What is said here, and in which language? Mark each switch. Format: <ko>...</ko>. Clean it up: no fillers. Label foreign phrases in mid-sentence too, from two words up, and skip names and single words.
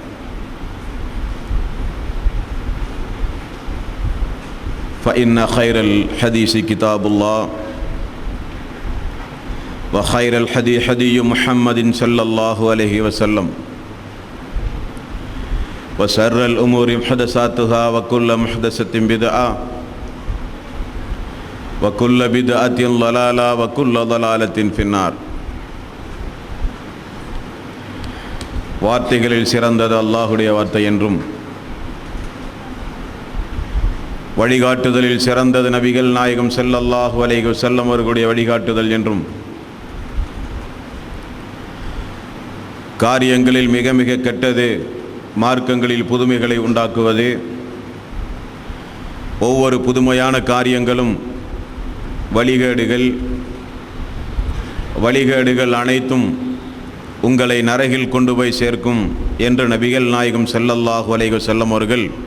<ar>فإن خير الحديث كتاب الله، وخير الحديث حديث محمد صلى الله عليه وسلم، وشر الأمور محدثاتها وكل محدثة بدعة وكل بدعة ضلالة وكل ضلالة في النار.</ar> <ta>வார்த்தைகளில் சிறந்தது அல்லாஹுடைய வார்த்தை என்றும், வழிகாட்டுதலில் சிறந்தது நபிகள் நாயகம்</ta> <ar>صلى الله عليه وسلم</ar> <ta>அவர்களுடைய வழிகாட்டுதல் என்றும், காரியங்களில் மிக மிக கெட்டது மார்க்கங்களில் புதுமைகளை உண்டாக்குவது, ஒவ்வொரு புதுமையான காரியங்களும் வழிகேடுகள் அனைத்தும் உங்களை நரகில் கொண்டு போய் சேர்க்கும் என்று நபிகள் நாயகம்</ta> <ar>صلى الله عليه وسلم</ar> <ta>அவர்கள்</ta>